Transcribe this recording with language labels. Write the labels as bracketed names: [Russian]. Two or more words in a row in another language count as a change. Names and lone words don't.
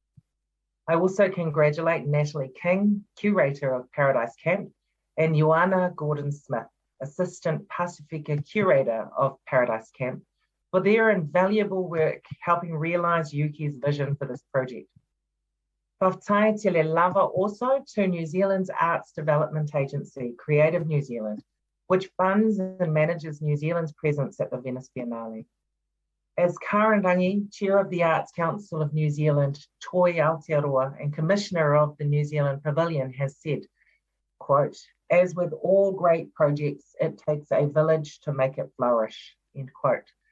[English] I also congratulate Natalie King, curator of Paradise Camp, and Ioana Gordon-Smith, assistant Pasifika curator of Paradise Camp, for their invaluable work helping realise Yuki's vision for this project. [Samoan] Whawhai tele lava [English] also to New Zealand's arts development agency, Creative New Zealand, which funds and manages New Zealand's presence at the Venice Biennale. As Caren Rangi, Chair of the Arts Council of New Zealand, Toi Aotearoa, and Commissioner of the New Zealand Pavilion has said, quote, "As with all great projects, it takes a village to make it flourish," end quote.